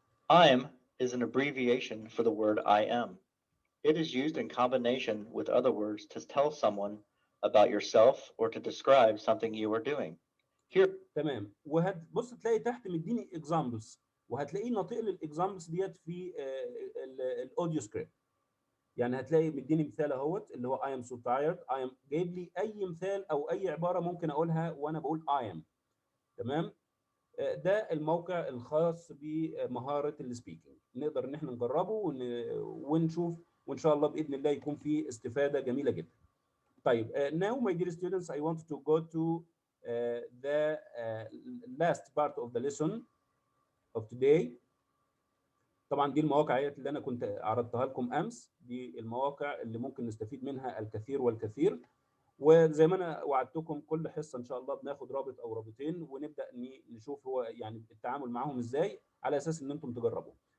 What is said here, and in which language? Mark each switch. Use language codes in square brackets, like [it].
[en] I'm is an abbreviation for the word I am. It is used in combination with other words to tell someone about yourself or to describe something you are doing. Here. [ar] تمام. وهتبص تلاقي تحت مديني examples، وهتلاقيه ناطق للاكزامبلز ديت في الاوديو سكريبت. يعني هتلاقي مديني مثال اهوت اللي هو [en] I am so tired. [ar] I am جايب لي اي مثال او اي عباره ممكن اقولها وانا بقول I am. تمام. ده الموقع الخاص بمهاره السبيكنج، نقدر ان احنا نجربه ونشوف، وان شاء الله باذن الله يكون فيه استفاده جميله جدا. طيب [en] now my dear students I want to go to the last part of the lesson of today. [ar] طبعا دي المواقع اللي انا كنت عرضتها لكم امس، دي المواقع اللي ممكن نستفيد منها الكثير والكثير. وزي ما انا وعدتكم كل حصه ان شاء الله بناخد رابط او رابطين ونبدا نشوف هو يعني التعامل معاهم ازاي على اساس ان انتم تجربوا.